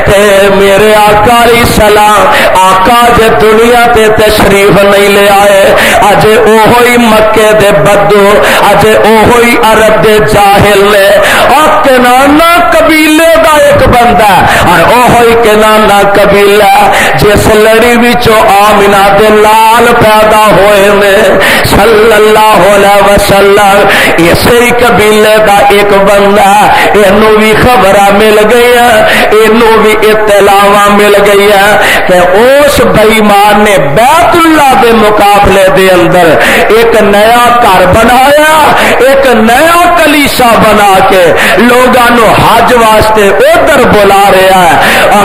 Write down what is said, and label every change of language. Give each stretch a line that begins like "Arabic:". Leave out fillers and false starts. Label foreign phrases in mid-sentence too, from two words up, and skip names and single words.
Punjabi: تے میرے آقا
Arabic: عليه سلام
Punjabi: آقا جے دنیا تے تشریف نہیں لے آئے، اجے اوہو ہی مکے دے بدو، اجے اوہو ہی عرب دے جاہل نے,
Urdu: اور کنانہ قبیلے کا ایک بندہ
Punjabi: اور اوہو ہی کنانہ قبیلہ جس لڑی وچوں آمنہ دے لال پیدا ہوئے نے
Arabic: صلى الله عليه وسلم,
Urdu: اسے ہی قبیلے کا ایک بندہ، انوں بھی خبر مل گئی ہے، انوں بھی اطلاع مل گئی ہے کہ اس بے ایمان نے بیت اللہ کے مقابلے دے اندر ایک نیا گھر بنایا، ایک نیا کلیسا بنا کے لوگوں کو حج واسطے ادھر بلا رہا ہے.